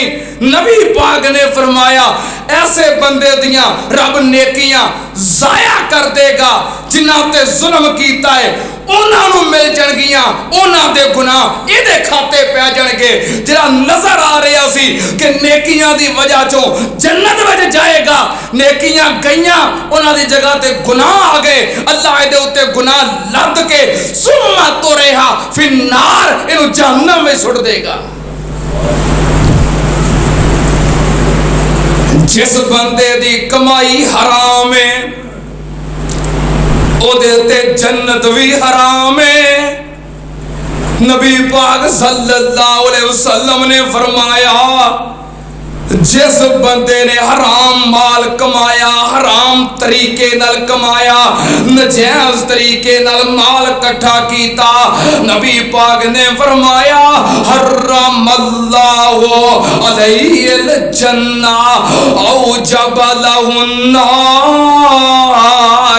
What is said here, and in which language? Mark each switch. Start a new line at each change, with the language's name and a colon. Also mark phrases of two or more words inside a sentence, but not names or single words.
Punjabi: نبی پاک نے فرمایا ایسے بندے دیاں رب نیکیاں ضائع کر دیگا جنہاں تے ظلم کیتا ہے، انہاں نوں مل جانگیاں، انہاں دے گناہ ایہدے کھاتے پے جانگے. جہڑا نظر آ رہیا سی کہ نیکیاں دی وجہ چوں جنت وچ جائے گا، نیکیاں گئیاں، انہاں دی جگہ تے گناہ آ گئے، اللہ ایہدے اتے گناہ لد کے
Arabic: ثم طرح في النار,
Punjabi: ایہنوں جہنم میں سٹ دیگا. جس بندے دی کمائی حرام ہے اودے تے جنت بھی حرام ہے. نبی پاک
Arabic: صلى الله عليه وسلم
Punjabi: نے فرمایا جس بندے نے حرام مال کمایا، حرام طریقے نال کمایا، ناجائز طریقے نال مال اکٹھا کیتا، نبی پاک نے فرمایا
Arabic: حرم الله عليه الجنة أوجب له النار.